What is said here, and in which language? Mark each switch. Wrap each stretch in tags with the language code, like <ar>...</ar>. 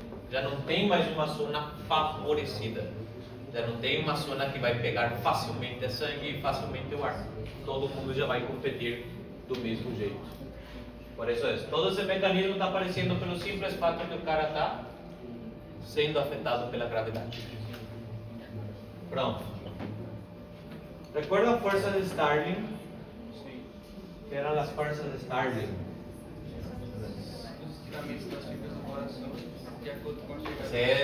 <pt>Já não tem mais uma zona favorecida. Já não tem uma zona que vai pegar facilmente a sangue e facilmente o ar. Todo mundo já vai competir do mesmo jeito. Por isso todo esse mecanismo está aparecendo pelo simples fato que o cara está sendo afetado pela gravidade. Pronto.</pt> <es>¿Recuerdan fuerzas de Starling? Sí. ¿Qué eran las fuerzas de Starling?</es> <pt>Os tiramentos das fibras do coração, de acordo com a chegada.</pt>